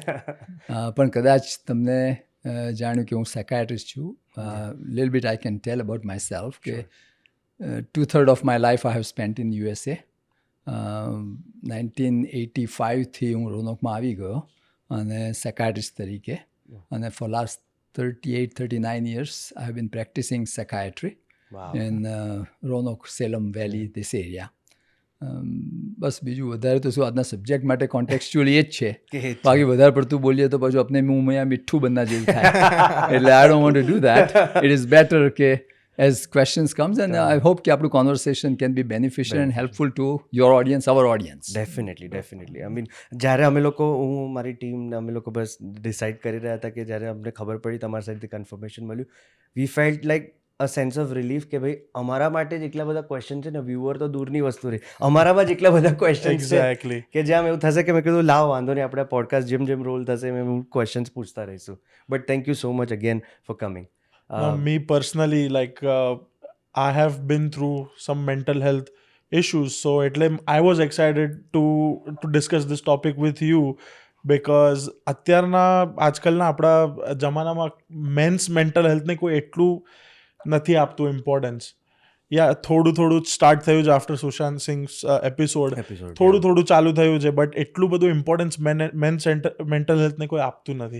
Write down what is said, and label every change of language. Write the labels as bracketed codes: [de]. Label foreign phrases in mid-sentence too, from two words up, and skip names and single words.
[gu] પણ કદાચ તમને જાણ્યું કે હું સાયકાટ્રિસ્ટ છું. [en] little bit I can tell about my self કે 2/3 of my life I have spent in USA. [gu] 1985થી હું રોનકમાં આવી ગયો અને સાયકાટ્રિસ્ટ તરીકે, અને [en] for last 38-39 years I have been practicing psychiatry in Roanoke, Salem Valley, this area. [gu] બસ બીજું વધારે તો શું, આજના સબ્જેક્ટ માટે કોન્ટેક્સ્ચ્યુઅલી એ જ છે. બાકી વધારે પડતું બોલીએ તો પાછું આપણે હું અહીંયા મીઠું બનના જેવું થાય. [en] એટલે I don't want to do that. it is better કે as questions comes, and I hope કે આપણું conversation can be beneficial and helpful to your audience, our audience. definitely I mean, [gu] જ્યારે અમે લોકો, હું મારી ટીમને અમે લોકો બસ ડિસાઇડ કરી રહ્યા હતા કે જ્યારે અમને ખબર પડી તમારી સાઈડથી કન્ફર્મેશન મળ્યું, [en] we felt like a sense of relief [gu] કે ભાઈ અમારા માટે જ એટલા બધા ક્વેશ્ચન છે ને, વ્યુઅર તો દૂરની વસ્તુ રહી, અમારામાં જ એટલા બધા ક્વેશ્ચન છે કે જેમ એવું થશે કે મેં કીધું લાવ વાંધો નહીં, આપણે પોડકાસ્ટ જેમ રોલ થશે એમ ક્વેશ્ચન્સ પૂછતા રહીશું. [en] but thank you so much again for coming. Me personally, I have been through some mental health issues, so I was excited to discuss this topic with you because [gu] આજકાલના આપણા જમાનામાં મેન્સ મેન્ટલ હેલ્થને કોઈ એટલું નથી આપતું [en] ઇમ્પોર્ટન્સ. [gu] થોડું સ્ટાર્ટ થયું છે આફ્ટર સુશાંત સિંહ એપિસોડ, થોડું ચાલુ થયું છે, બટ એટલું બધું ઇમ્પોર્ટન્સ [en] men's mental health [gu] કોઈ આપતું નથી.